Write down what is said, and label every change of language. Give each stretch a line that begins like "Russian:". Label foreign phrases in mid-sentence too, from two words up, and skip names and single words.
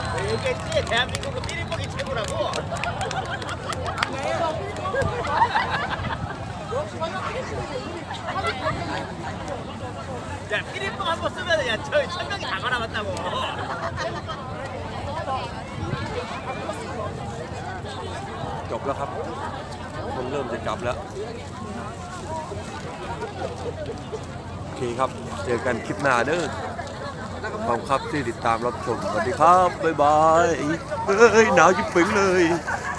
Korean: 얘기했지 대한민국은 피리뽕이 최고라고. 야 피리뽕 한 번 쓰면 야 저희 1000명이 다 갈아봤다고.
Thai: จบแล้วครับมันเริ่มจะจับแล้วโอเคครับเจอกันคลิปหน้าเด้อขอบคุณครับที่ติดตามรับชมสวัสดีครับบ๊ายบายเฮ้ยหนาวจิ๋วเป่งเลย